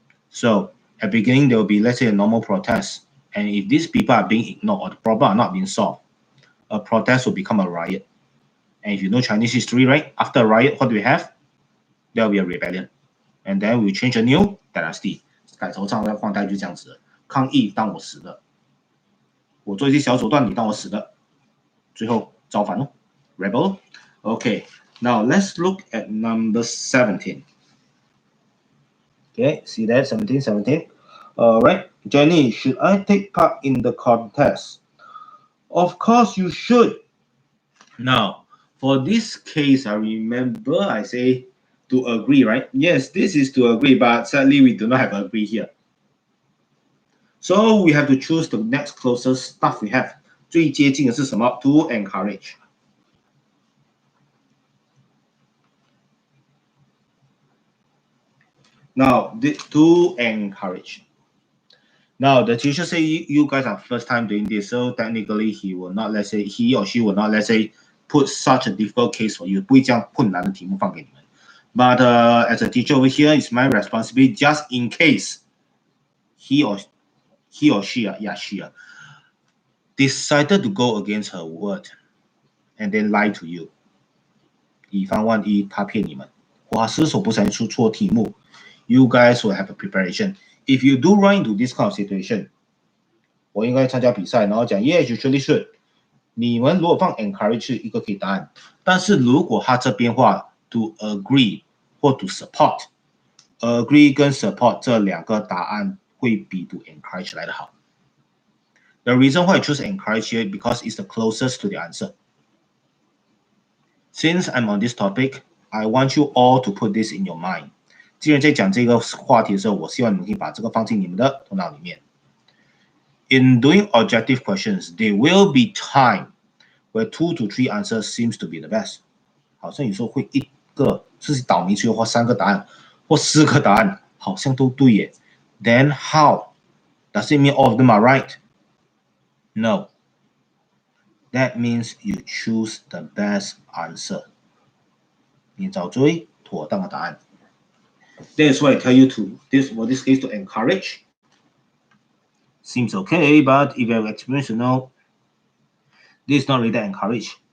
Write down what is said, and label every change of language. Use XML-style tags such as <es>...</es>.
<en>So at the beginning, there will be, let's say, a normal protest. And if these people are being ignored or the problem are not being solved, a protest will become a riot. And if you know Chinese history, right? After a riot, what do we have? There will be a rebellion. And then we change a new dynasty.</en> <zh>改头换代就这样子了。抗议当我死的，我做一些小手段，你当我死的，最后造反咯 ，</zh> <en>rebel. Okay, now let's look at number 17. Okay, see that 17. All right, Jenny, should I take part in the contest? Of course you should. Now, for this case, I remember I say to agree, right? Yes, this is to agree, but sadly we do not have agree here. So we have to choose the next closest stuff we have.</en> <zh>最接近的是什么 ？</zh> <en>To encourage. Now, to encourage. Now, the teacher say you guys are first time doing this, so technically he will not, let's say, he or she will not, let's say, put such a difficult case for you.</en> <zh>不会这样困难的题目放给你们。</zh> <en>But as a teacher over here, it's my responsibility just in case he or she, decided to go against her word and then lie to you.</en> <zh>以防万一他骗你们，或他失手不小心出错题目 ，</zh> <en>you guys will have a preparation. If you do run into this kind of situation,</en> <zh>我应该参加比赛，然后讲</zh> <en>yes, you surely should.</en> <zh>你们如果放 encourage 一个可以答案，但是如果他这边话 to agree 或 to support。agree 跟 support 这两个答案会比 to encourage 来的好。</zh> <en>The reason why I choose encourage here because it's the closest to the answer. Since I'm on this topic, I want you all to put this in your mind.</en> <zh>既然在讲这个话题的时候，我希望你们可以把这个放进你们的头脑里面。</zh> <en>In doing objective questions, there will be time where 2 to 3 answers seems to be the best.</en> <zh>好像有时候会一个是倒霉催或3个答案或4个答案好像都对耶。</zh> <en>Then how? Does it mean all of them are right? No. That means you choose the best answer.</en> <zh>你找最妥当的答案。</zh> <en>That's why I tell you to this case to encourage. Seems okay, but if you have experience, you know, this is not really that encourage.</en>